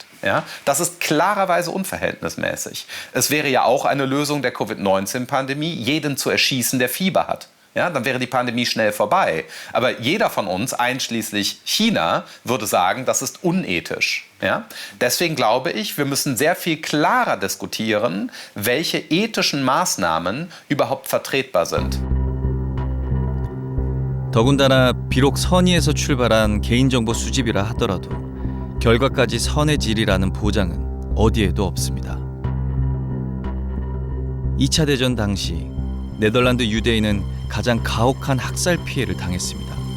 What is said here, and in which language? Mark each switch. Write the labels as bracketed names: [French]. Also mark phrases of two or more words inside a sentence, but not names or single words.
[German] Ja, das ist klarerweise unverhältnismäßig. Es wäre ja auch eine Lösung der Covid-19-Pandemie, jeden zu erschießen, der Fieber hat. Ja, dann wäre die Pandemie schnell vorbei. Aber jeder von uns, einschließlich China, würde sagen, das ist unethisch. Ja? Deswegen glaube ich, wir müssen sehr viel klarer diskutieren, welche ethischen Maßnahmen überhaupt vertretbar sind. [Korean] 더군다나 비록 선의에서 출발한 개인정보 수집이라 하더라도 결과까지 선의 질이라는 보장은 어디에도 없습니다. 2차 대전 당시 네덜란드 유대인은 가장 가혹한 학살 피해를 당했습니다.